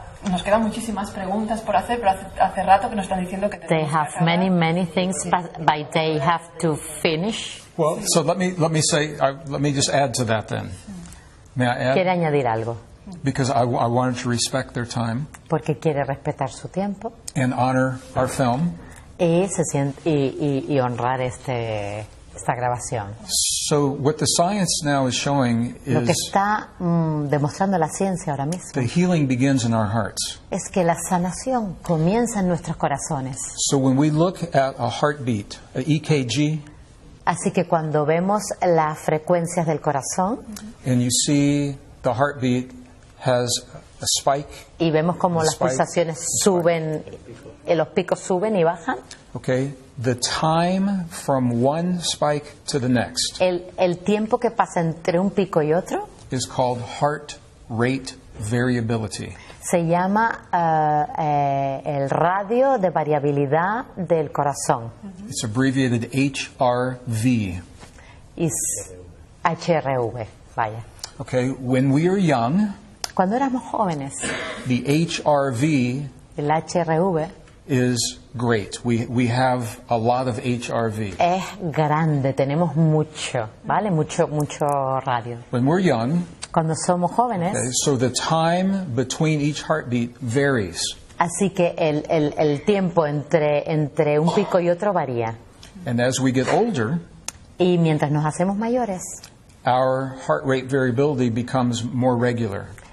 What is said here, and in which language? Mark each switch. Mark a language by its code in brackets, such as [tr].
[es] Nos quedan muchísimas preguntas por hacer, pero hace rato que nos están diciendo que [en] They have many things, but they have to finish. Well, so let me say, let me just add to that then. May I add? [es] Quiere añadir algo. [en] Because I wanted to respect their time. [es] Porque quiere respetar su tiempo. [en] And honor our film. [es] Y honrar esta grabación. [en] So what the science now is showing is [es] lo que está demostrando la ciencia ahora mismo. [en] The healing begins in our hearts. [es] Es que la sanación comienza en nuestros corazones. [en] So when we look at a heartbeat, a EKG. [es] Así que cuando vemos las frecuencias del corazón. [en] And you see the heartbeat has a spike. [es] Y vemos como las pulsaciones suben, los picos suben y bajan. [en] Okay, the time from one spike to the next. [es] El tiempo que pasa entre un pico y otro. [en] Is called heart rate variability. [es] Se llama el radio de variabilidad del corazón. [en] It's abbreviated HRV. [es] Es HRV, vaya. [en] Okay, when we are young. [es] Cuando éramos jóvenes, [en] the HRV [es] el HRV [en] is great. We have a lot of HRV. [es] Es grande, tenemos mucho, ¿vale? Mucho radio. [en] When we're young, [es] cuando somos jóvenes, [en] okay, so the time between each heartbeat varies. [es] Así que el tiempo entre un pico y otro varía. [en] And as we get older, [es] y mientras nos hacemos mayores, [en] our heart rate variability becomes more regular.